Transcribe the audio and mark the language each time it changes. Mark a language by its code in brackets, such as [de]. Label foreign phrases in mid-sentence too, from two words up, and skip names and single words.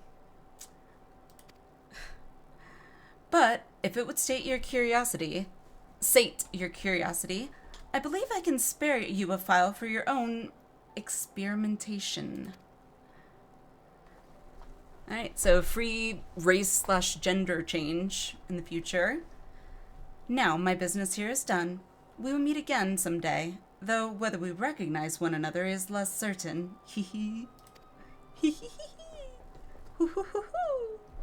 [en] But if it would sate your curiosity, I believe I can spare you a file for your own experimentation. Alright, so free race/gender change in the future. Now, my business here is done. We will meet again someday, though whether we recognize one another is less certain. Hee hee. Hee hee hee hee. Hoo hoo hoo hoo.